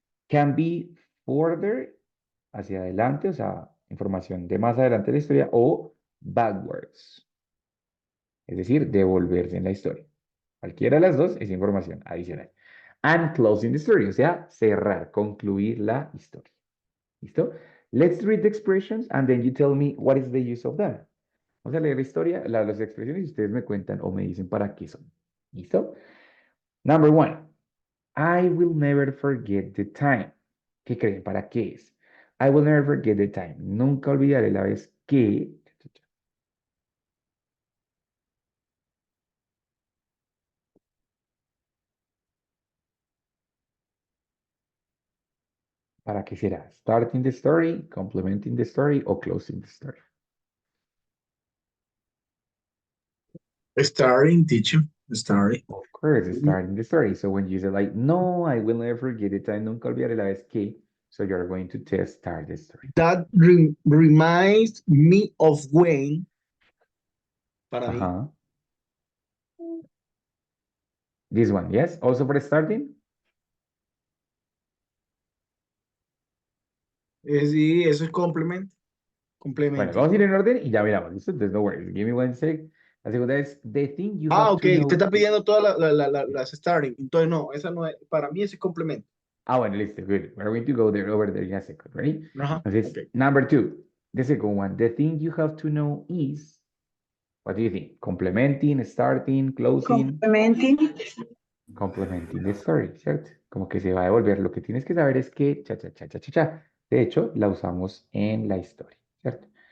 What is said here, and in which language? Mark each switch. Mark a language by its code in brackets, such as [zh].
[en] Can be further, [es] hacia adelante, o sea, información de más adelante de la historia, o backwards. Es decir, devolverse en la historia. Cualquiera de las dos es información adicional. [en] And closing the story, [es] o sea, cerrar, concluir la historia. ¿Listo? [en] Let's read the expressions and then you tell me what is the use of them. [es] Vamos a leer la historia, las expresiones y ustedes me cuentan o me dicen para qué son. ¿Listo? [en] Number one, I will never forget the time. [es] ¿Qué creen? ¿Para qué es? [en] I will never forget the time. [es] Nunca olvidaré la vez que... ¿Para qué será? [en] Starting the story, complementing the story o closing the story. Starting, teacher. Starting. Of course, starting the story. So when you say like, no, I will never forget the time, [es] nunca olvidaré la vez que, [en] so you're going to start the story. That reminds me of when. [es] Para mí. Uh-huh. [en] This one, yes? Also for starting? [es] Sí, eso es complement. Bueno, Complemento. vamos a ir en orden y ya miramos, ¿listo? [en] Entonces, no worries. Give me one sec. [es] La segunda es, [en] the thing you have Ok. to know. [es] Usted está pidiendo todas las starting. Entonces, no, esa no es. Para mí ese es complemento. Bueno, listo, good. [en] We're going to go over there in a second, right? Ajá. [es] Entonces, [en] Okay. number two, the second one, the thing you have to know is, what do you think? Complementing, starting, closing? Complementing the story, [es] ¿cierto? Como que se va a devolver. Lo que tienes que saber es que, De hecho, la usamos en la historia, ¿cierto?